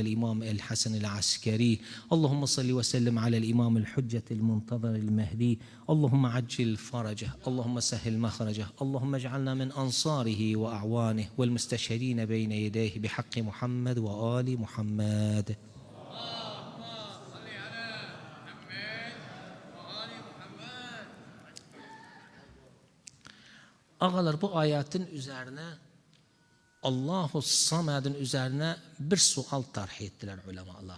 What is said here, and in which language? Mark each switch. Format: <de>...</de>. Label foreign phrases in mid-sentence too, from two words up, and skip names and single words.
<ar>الإمام الحسن العسكري اللهم صل وسلم على الإمام الحجة المنتظر المهدي اللهم عجل فرجه اللهم سهل مخرجه اللهم اجعلنا من أنصاره وأعوانه والمستشهدين بين يديه بحق محمد وآل محمد</ar> <tr>Ağalar bu ayetin üzerine Allahu Samed'in üzerine bir sual tarih ettiler ulemalar.</tr>